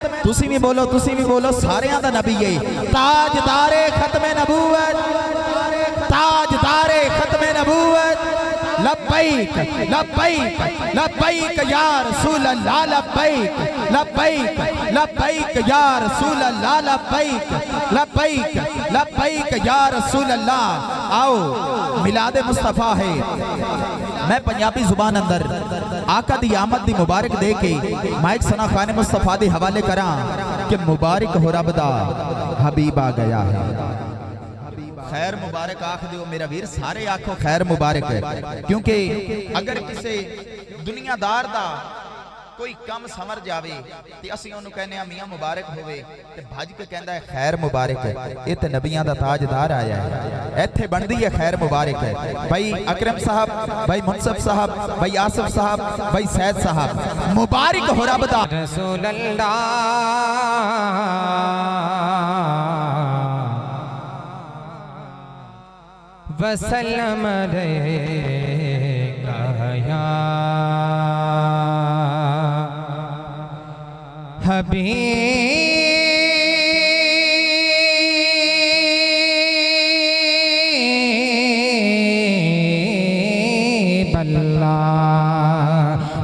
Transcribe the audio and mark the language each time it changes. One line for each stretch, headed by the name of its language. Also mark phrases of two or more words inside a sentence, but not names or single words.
Punjabi: تسی بھی بولو ساریاں دا نبی ہے۔ تاجدار ختم نبوت، تاجدار ختم نبوت.
Arabic: لبيك لبيك لبيك يا رسول الله، لبيك لبيك لبيك يا رسول الله، لبيك لبيك لبيك يا رسول الله.
Punjabi: آؤ میلاد مصطفیٰ ہے. میں پنجابی زبان اندر آقا دی آمد دی مبارک دے کے مائیک ثنا خوان مصطفیٰ دے حوالے کراں کہ مبارک ہو رب دا حبیب آ گیا ہے. خیر مبارک آکھ دیو میرا ویر، سارے آکھو خیر مبارک ہے. کیونکہ اگر کسی دنیادار دا کوئی کم سمجھ جاوے تے اسیں اونہوں کہنے آں میاں مبارک ہووے تے بھج کے کہندا ہے خیر مبارک ہے. ایہہ تے نبیاں دا تاجدار آیا ہے، ایتھے بندی ہے خیر مبارک ہے. بھائی اکرم صاحب، بھائی منصف صاحب، بھائی آصف صاحب، بھائی سید صاحب، مبارک ہو رب دا
Arabic: رسول الله وسلم عليك يا حبيب الله.